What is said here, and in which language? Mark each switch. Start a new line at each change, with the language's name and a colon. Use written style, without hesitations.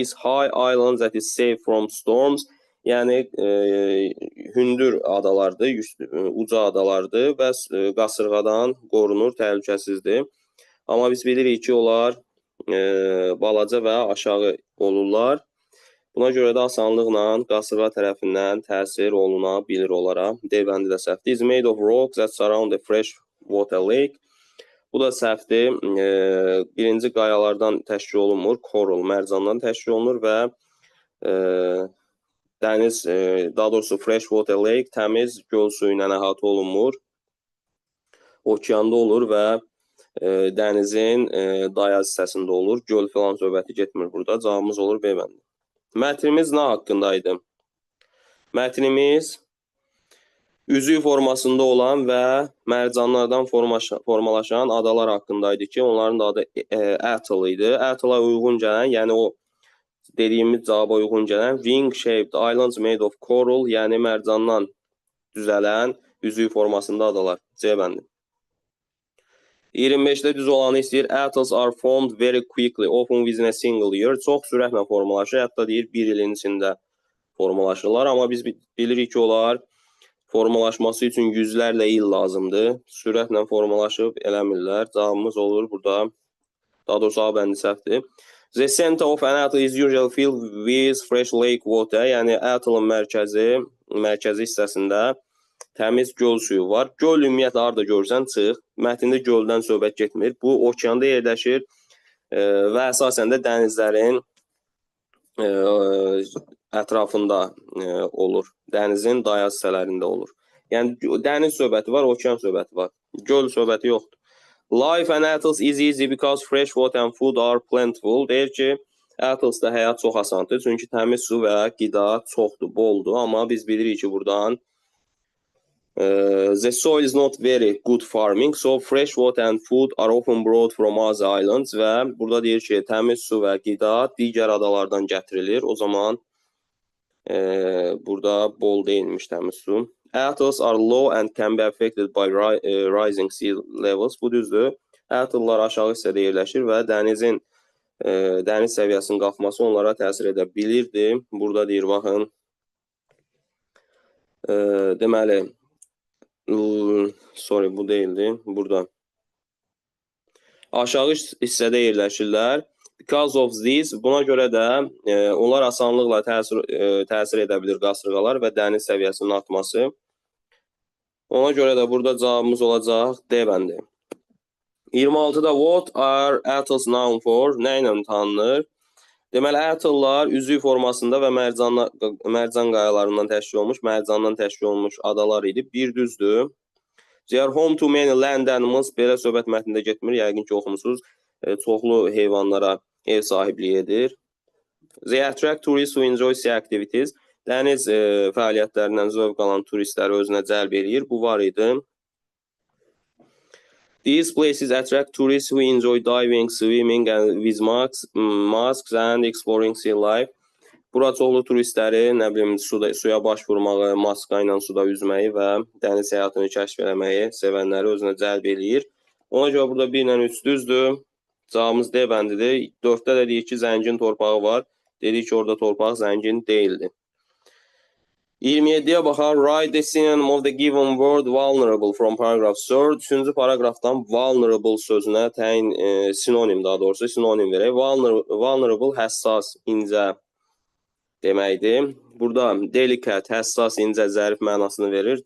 English: Is high islands that is safe from storms.
Azerbaijani: Yəni, hündür adalardır, uca adalardır və qasırğadan qorunur, təhlükəsizdir. Amma biz bilirik ki, onlar balaca və aşağı olurlar. Buna görə də asanlıqla qasırğa tərəfindən təsir oluna bilir onlara. D bəndi də səhvdir.
English: Is made of rocks that surround a fresh water lake.
Azerbaijani: Bu da səhvdir. Birinci qayalardan təşkil olunmur, coral, mərcandan təşkil olunur və dəniz, daha doğrusu freshwater lake, təmiz göl suyu ilə əhatə olunmur. Okeanda olur və dənizin dayaz hissəsində olur. Göl filan söhbəti getmir burada. Cavabımız olur B bəndi. Mətnimiz nə haqqındaydı? Mətnimiz üzüy formasında olan və mərcanlardan formalaşan adalar haqqındaydı ki, onların da adı atoll idi. Atolla uyğun gələn, yəni o dediyimiz cavaba uyğun gələn ring-shaped islands made of coral, yəni mərcandan düzələn üzüy formasında adalar. C bəndi. 25-də düz olanı istəyir.
English: Atolls are formed very quickly, often within a single year.
Azerbaijani: Çox sürətlə formalaşır, hətta deyir bir ilin içində formalaşırlar. Amma biz bilirik ki, onlar formalaşması üçün yüzlərlə il lazımdır. Sürətlə formalaşıb eləmirlər. Cavabımız olur burada.
English: Daha doğrusu A bəndi səhvdir. The center of an atoll is usually filled with fresh lake water. Yəni atollun mərkəzi
Azerbaijani: mərkəzi hissəsində təmiz göl suyu var. Göl ümumiyyətlə harda görürsən çıx. Mətndə göldən söhbət getmir. Bu okeanda yerləşir və əsasən də dənizlərin ətrafında olur. Dənizin dayaz hissələrində olur. Yəni dəniz söhbəti var, okean söhbəti var. Göl söhbəti yoxdur.
English: Life and Atlas is easy because fresh water and food are plentiful.
Azerbaijani: Deyir ki, Atlas'da həyat çox asandır. Çünki təmiz su və qida çoxdur, boldur. Amma biz bilirik ki, buradan the soil is not very good farming, so fresh water and food are often brought from other islands. Və burada deyir ki, təmiz su və qida digər adalardan gətirilir. O zaman burada bol deyilmiş təmiz su.
English: Atolls are low and can be affected by rising sea levels.
Azerbaijani: Bu düzdür. Atollar aşağı hissədə yerləşir və dəniz səviyyəsinin qalxması onlara təsir edə bilirdi. Burada deyir, baxın, deməli, sorry, bu deyildi. Burada aşağı hissədə yerləşirlər. Because of this, buna görə də onlar asanlıqla təsir edə bilir qasırğalar və dəniz səviyyəsinin artması. Ona görə də burada cavabımız olacaq D bəndi.
English: 26-da what are atolls known for?
Azerbaijani: Nə ilə tanınır? Deməli, atollar üzüy formasında və mərcan qayalarından təşkil olmuş, mərcandan təşkil olmuş adalar idi. Bir düzdür.
English: They are home to many land animals.
Azerbaijani: Belə söhbət mətnində getmir. Yəqin ki, oxumusunuz. Çoxlu heyvanlara ev sahibliyi edir.
English: They attract tourists who enjoy sea activities.
Azerbaijani: Dəniz fəaliyyətlərindən zövq alan turistləri özünə cəlb edir. Bu var idi.
English: These places attract tourists who enjoy diving, swimming and with masks and exploring sea life.
Azerbaijani: Bura çoxlu turistləri, nə bilim, suya baş vurmağı, maska ilə suda üzməyi və dəniz həyatını kəşf eləməyi sevənləri özünə cəlb edir. Ona görə burada 1 ilə 3 düzdür. Cavabımız D bəndidir. 4-də də deyir ki, zəngin torpağı var. Dedik ki, orada torpaq zəngin deyildi. 27-yə baxar.
English: Write the synonym of the given word vulnerable from paragraph 3.
Azerbaijani: 3-cü paragrafdan vulnerable sözünə təyin sinonim, daha doğrusu sinonim verək. Vulnerable həssas, incə deməkdir. Burada delicate, həssas, incə, zərif mənasını verir.